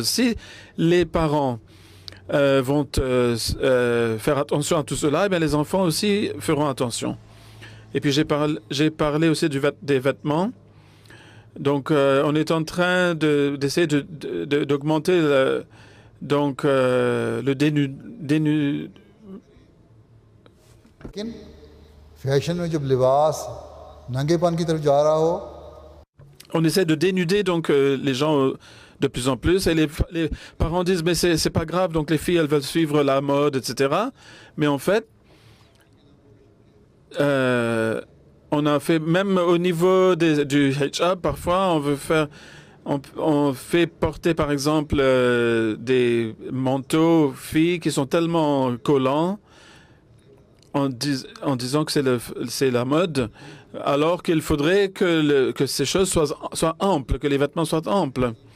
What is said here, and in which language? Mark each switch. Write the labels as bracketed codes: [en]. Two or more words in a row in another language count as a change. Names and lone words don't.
[fr] Si les parents vont faire attention à tout cela, eh bien, les enfants aussi feront attention. Et puis j'ai parlé aussi des vêtements. Donc, on est en train d'essayer d'augmenter le dénu. [hi] लेकिन फैशन में जब लिबास नंगेपन की तरफ जा रहा हो [fr] On essaie de dénuder donc les gens de plus en plus et les parents disent mais c'est pas grave, donc les filles elles veulent suivre la mode, etc. Mais en fait on a fait même au niveau du hijab, parfois on fait porter par exemple des manteaux filles qui sont tellement collants en disant que c'est la mode, alors qu'il faudrait que ces choses soient amples, que les vêtements soient amples.